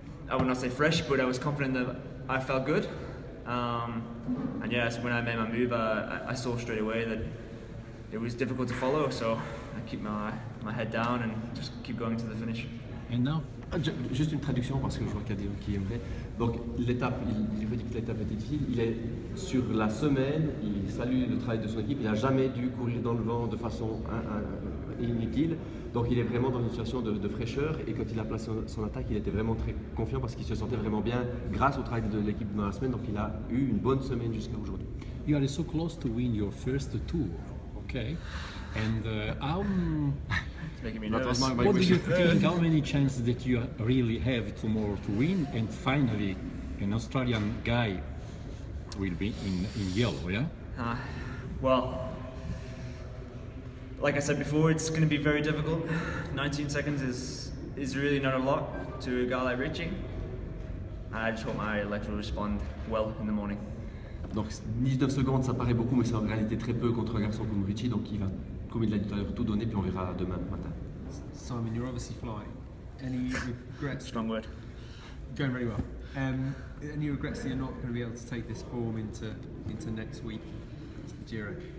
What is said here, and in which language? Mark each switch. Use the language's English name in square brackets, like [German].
[English] I would not say fresh, but I was confident that I felt good. And yes, when I made my move, I saw straight away that it was difficult to follow, so I keep my head down and just keep going to the finish. And now, [French] Juste une traduction parce que je vois qu'il y a des gens qui aimeraient. Donc l'étape, il veut dire que l'étape était difficile. Il est sur la semaine, il salue le travail de son équipe. Il n'a jamais dû courir dans le vent de façon inutile. Donc il est vraiment dans une situation de fraîcheur. Et quand il a placé son attaque, il était vraiment très confiant parce qu'il se sentait vraiment bien grâce au travail de l'équipe dans la semaine. Donc il a eu une bonne semaine jusqu'à aujourd'hui. [English] you are so close to win your first tour, okay? And how? It's making me That was nervous. my What do you wish. think? How many chances that you really have tomorrow to win? And finally, an Australian guy will be in yellow, yeah? Well, like I said before, it's going to be very difficult. 19 seconds is really not a lot to a guy like Richie. I just hope my legs will respond well in the morning. [French] Donc 19 secondes, ça paraît beaucoup, mais c'est en réalité très peu contre un garçon comme Richie. Donc il va, comme il l'a dit tout à l'heure, tout donner, puis on verra demain matin. [English] Simon, you're obviously flying. Any regrets? Strong word. Going very well. Any regrets that you're not going to be able to take this form into next week, the Giro?